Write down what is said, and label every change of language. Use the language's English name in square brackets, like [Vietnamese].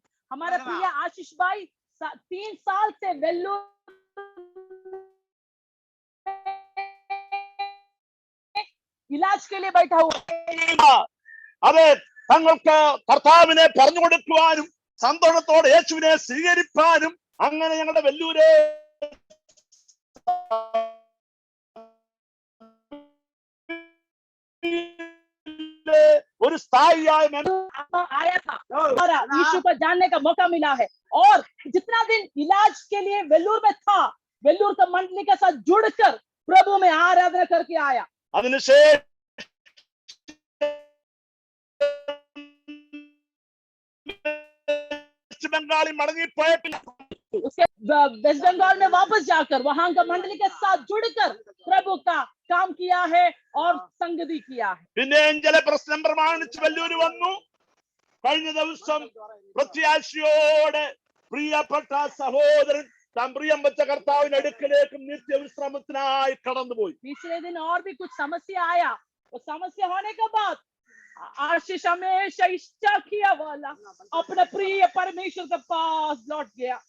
[Hindi] हमारा प्रिय आशीष भाई 3 साल से वेल्लूर इलाज के लिए बैठा हुआ. [Malayalam] അതെ, തങ്ങൾക്ക് കർത്താവിനെ പറഞ്ഞു കൊടുക്കുവാനും സന്തോഷത്തോടെ യേശുവിനെ സ്വീകരിപ്പാനും അങ്ങനെ ഞങ്ങളുടെ വെല്ലൂരെ ഒരു സ്ഥായിയായ [Hindi] आया था और यीशु को जानने का मौका मिला है. और जितना दिन इलाज के लिए वेल्लूर में था, वेल्लूर का मंडली के साथ जुड़कर प्रभु में आराधना करके आया. [Malayalam] അതിനുശേഷം [Hindi] बंगाली मड़ंगी उसके वेस्ट बंगाल में वापस जाकर वहां का मंडली के साथ जुड़कर प्रभु का काम किया है और संगति किया है. [Malayalam] പിന്നെ ചില പ്രശ്നം പ്രമാണിച്ച് വെല്ലൂര് വന്നു. കഴിഞ്ഞ ദിവസം പ്രത്യാശയോടെ പ്രിയപ്പെട്ട സഹോദരൻ താൻ പ്രിയം വെച്ച കർത്താവിന്റെ അടുക്കലേക്കും നിത്യവിശ്രമത്തിനായി കടന്നുപോയി. [Hindi] तीसरे दिन और भी कुछ समस्या आया. और समस्या होने के बाद आशीष हमेशा इच्छा किया वाला अपने प्रिय परमेश्वर के पास लौट गया.